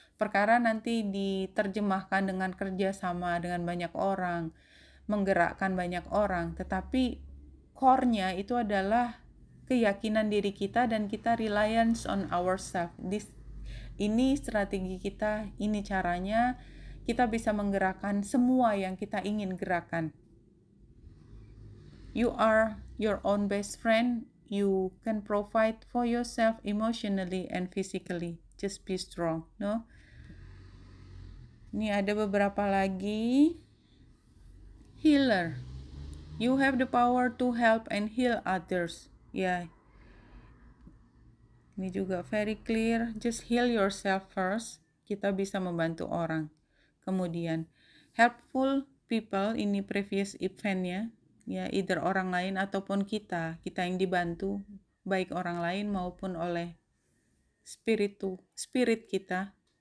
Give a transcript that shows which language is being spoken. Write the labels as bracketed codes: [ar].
[id] Perkara nanti diterjemahkan dengan kerjasama dengan banyak orang, menggerakkan banyak orang, tetapi core-nya itu adalah keyakinan diri kita dan kita [en] reliance on ourselves. [id] Ini strategi kita, ini caranya kita bisa menggerakkan semua yang kita ingin gerakan. [en] You are your own best friend. You can provide for yourself emotionally and physically. Just be strong, no? [id] Ini ada beberapa lagi. [en] Healer. You have the power to help and heal others. Ya. [id] Ini juga [en] very clear. Just heal yourself first. [id] Kita bisa membantu orang. Kemudian helpful people, ini previous eventnya. Ya, either orang lain ataupun kita yang dibantu, baik orang lain maupun oleh spirit kita.